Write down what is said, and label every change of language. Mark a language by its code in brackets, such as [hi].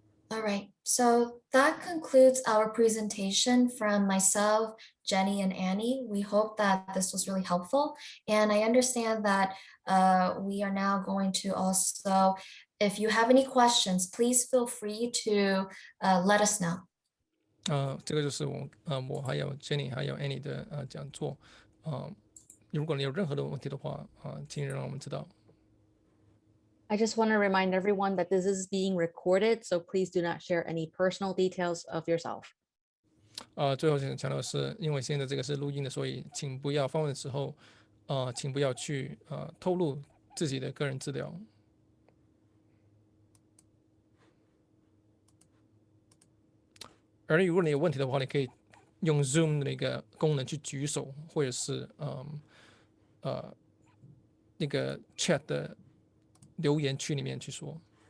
[en] All right, so that concludes our presentation from myself, Jenny, and Annie. We hope that this was really helpful. And I understand that we are now going to also, if you have any questions, please feel free to let us know. [zh] 这个就是我还有 Jenny 还有 Annie 的讲座。如果你有任何的问题的话，请让我们知道。 [en] I just want to remind everyone that this is being recorded, so please do not share any personal details of yourself. [zh] 最后想强调的是，因为现在这个是录音的，所以请不要访问的时候，请不要去透露自己的个人资料。而如果你有问题的话，你可以用 Zoom 的那个功能去举手，或者是那个 Chat 的留言区里面去说。